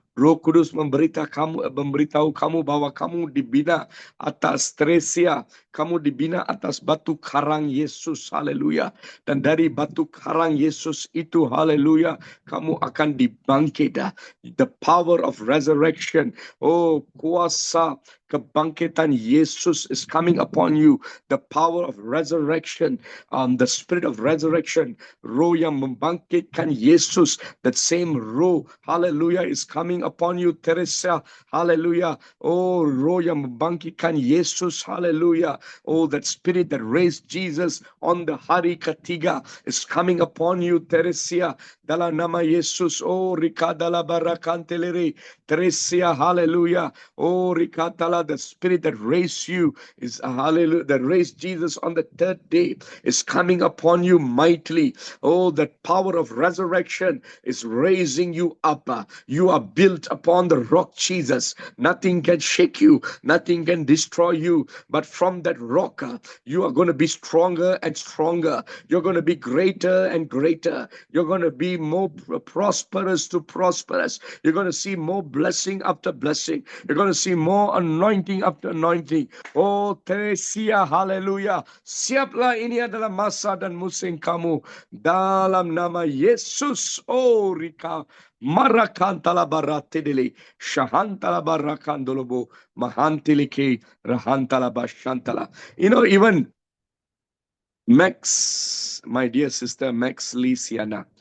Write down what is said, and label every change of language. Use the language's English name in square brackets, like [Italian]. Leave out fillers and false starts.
[Malay] Roh Kudus memberitahu kamu bahwa kamu dibina atas Teresia. Kamu dibina atas batu karang Yesus. Haleluya. Dan dari batu karang Yesus itu, haleluya, kamu akan dibangkit. [English] The power of resurrection. Oh, [Malay] kuasa kebangkitan Yesus [English] is coming upon you. The power of resurrection. The spirit of resurrection. [Malay] Roh yang membangkitkan Yesus. [English] That same roh, hallelujah, is coming upon you, Teresa. Hallelujah. [Malay] Oh, roh yang membangkitkan Yesus. Hallelujah. [English] Oh, that spirit that raised Jesus on the [Malay] hari ketiga [English] is coming upon you, Teresa. [Malay] Dalam nama Yesus. Oh, rikadala barakanteleri. [English] Teresa, hallelujah. Oh, rikatala, the spirit that raised you is hallelujah, that raised Jesus on the third day is coming upon you mightily. Oh, that power of resurrection is raising you up. You are built upon the rock Jesus. Nothing can shake you. Nothing can destroy you. But from that rock, you are going to be stronger and stronger. You're going to be greater and greater. You're going to be more prosperous to prosperous. You're going to see more blessing after blessing. You're going to see more anointing after anointing. Oh, Teresia, hallelujah. [Malay] Siaplah, ini adalah masa dan musim kamu. Dalam nama Yesus. Oh, Rika. Marakantala baratedele. Shahantala barakandolobo. [English] Mahantilike. Rahantala bashantala. You know, even Max, my dear sister, Max Lisiana.